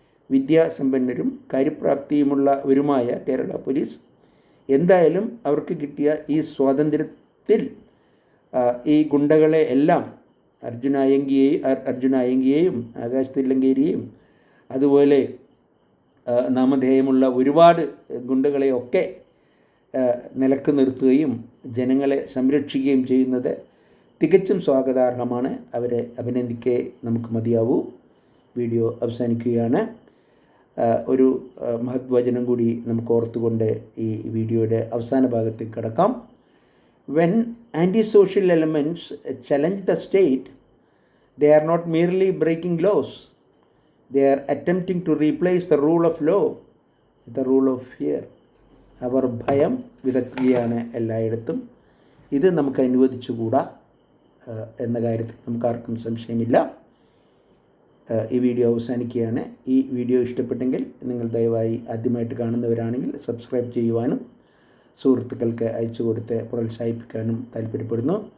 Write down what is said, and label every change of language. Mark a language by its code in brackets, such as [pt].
[ml] വിദ്യാസമ്പന്നരും കാര്യപ്രാപ്തിയുമുള്ളവരുമായ Kerala police എന്തായാലും അവർക്ക് കിട്ടിയ ഈ സ്വാതന്ത്ര്യത്തിൽ ഈ ഗുണ്ടകളെ എല്ലാം അർജുനായങ്കിയെയും ആകാശ് തില്ലങ്കേരിയെയും അതുപോലെ നാമധേയമുള്ള ഒരുപാട് ഗുണ്ടകളെയൊക്കെ നിലക്ക് നിർത്തുകയും ജനങ്ങളെ സംരക്ഷിക്കുകയും ചെയ്യുന്നത് തികച്ചും സ്വാഗതാർഹമാണ്. അവരെ അഭിനന്ദിക്കേ നമുക്ക് മതിയാവൂ. വീഡിയോ അവസാനിക്കുകയാണ്. ഒരു മഹത്വചനം കൂടി നമുക്ക് ഓർത്തുകൊണ്ട് ഈ വീഡിയോയുടെ അവസാന ഭാഗത്തേക്ക് കടക്കാം. [en] When anti-social elements challenge the state, they are not merely breaking laws. They are attempting to replace the rule of law with the rule of fear. [ml] അവർ ഭയം വിതക്കുകയാണ് എല്ലായിടത്തും. ഇത് നമുക്ക് അനുവദിച്ചുകൂടാ എന്ന കാര്യത്തിൽ നമുക്കാർക്കും സംശയമില്ല. ഈ വീഡിയോ അവസാനിക്കുകയാണ്. ഈ വീഡിയോ ഇഷ്ടപ്പെട്ടെങ്കിൽ നിങ്ങൾ ദയവായി ആദ്യമായിട്ട് കാണുന്നവരാണെങ്കിൽ സബ്സ്ക്രൈബ് ചെയ്യുവാനും സുഹൃത്തുക്കൾക്ക് അയച്ചു കൊടുത്ത് പ്രോത്സാഹിപ്പിക്കാനും താല്പര്യപ്പെടുന്നു.